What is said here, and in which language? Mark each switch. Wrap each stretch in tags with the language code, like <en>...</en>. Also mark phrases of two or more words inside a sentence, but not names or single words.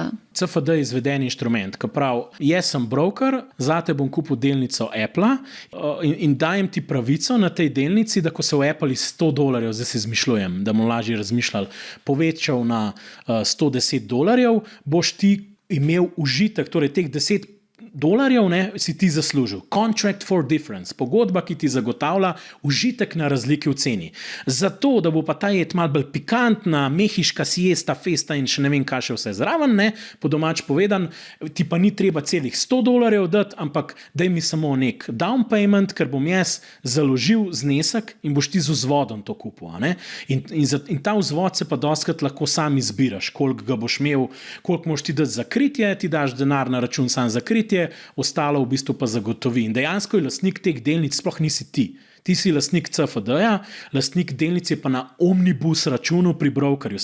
<sl>CFD je izveden inštrument, ki pravi, jaz sem broker, zate bom kupil delnico Apple in dajem ti pravico na tej delnici, da ko se v Apple iz $100, zdaj se izmišljujem, da bomo lažje razmišljali, povečal na $110, boš ti imel užitek, torej teh $10 si ti zaslužil.</sl> <en>Contract for difference,</en> <sl>pogodba, ki ti zagotavlja užitek na razliki v ceni. Zato, da bo pa ta jed malo bolj pikantna, mehiška siesta, festa in še ne vem, kaj še vse zraven, po domač povedan, ti pa ni treba celih $100 dati, ampak daj mi samo nek</sl> <en>down payment,</en> <sl>ker bom jaz založil znesek in boš ti z vzvodom to kupil. In ta vzvod se pa dostakrat lahko sam izbiraš, koliko ga boš imel, koliko moš ti dati za kritje, ti daš denar na račun sam za kritje, ostalo v bistvu pa zagotovi. In dejansko je lastnik teh delnic sploh nisi ti. Ti si lastnik CFD-ja, lastnik delnic je pa na omnibus računu pri brokerju.</sl>